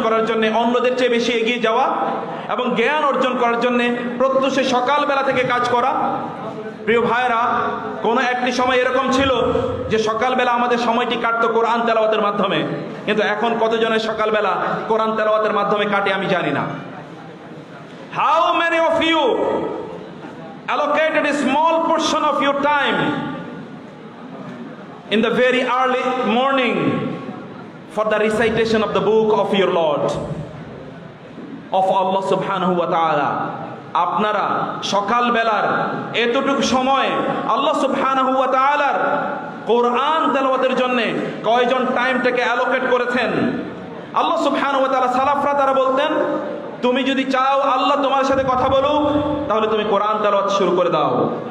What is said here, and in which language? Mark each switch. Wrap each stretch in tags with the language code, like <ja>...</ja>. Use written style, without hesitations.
<bn>করার জন্য, অন্যদের চেয়ে বেশি এগিয়ে যাওয়া এবং জ্ঞান অর্জন করার জন্য প্রত্যুষে সকালবেলা থেকে কাজ করা। প্রিয় ভাইরা, কোনো একটি সময় এরকম ছিল যে সকালবেলা আমাদের সময়টি কাটতো কোরআন তেলাওয়াতের মাধ্যমে, কিন্তু এখন কতজনের সকালবেলা কোরআন তেলাওয়াতের মাধ্যমে কাটে আমি জানি না।</bn> <en>How many of you allocated a small portion of your time in the very early morning for the recitation of the book of your Lord, of Allah subhanahu wa ta'ala?</en> <bn>আপনারা সকালবেলার এতটুকু সময় আল্লাহ সুবহানাহু ওয়া তাআলার কোরআন তেলাওয়াতের জন্য কয়জন টাইমটাকে অ্যালোকেট করেছেন? আল্লাহ সুবহানাহু ওয়া তাআলা, সালাফরা তারা বলতেন, তুমি যদি চাও আল্লাহ তোমার সাথে কথা বলুক, তাহলে তুমি কোরআন তেলাওয়াত শুরু করে দাও।</bn>